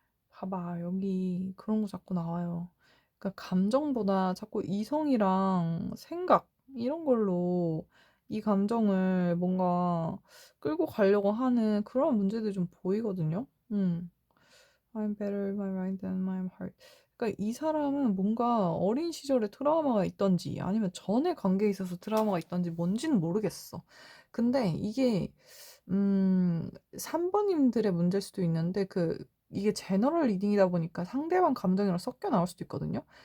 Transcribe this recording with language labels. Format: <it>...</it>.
<ko>봐봐, 여기 그런 거 자꾸 나와요. 그러니까 감정보다 자꾸 이성이랑 생각 이런 걸로 이 감정을 뭔가 끌고 가려고 하는 그런 문제들이 좀 보이거든요.</ko> <en>I'm better in my mind than my heart.</en> <ko>그러니까 이 사람은 뭔가 어린 시절에 트라우마가 있던지 아니면 전에 관계에 있어서 트라우마가 있던지 뭔지는 모르겠어. 근데 이게 3번님들의 문제일 수도 있는데 이게 제너럴 리딩이다 보니까 상대방 감정이랑 섞여 나올 수도 있거든요.</ko>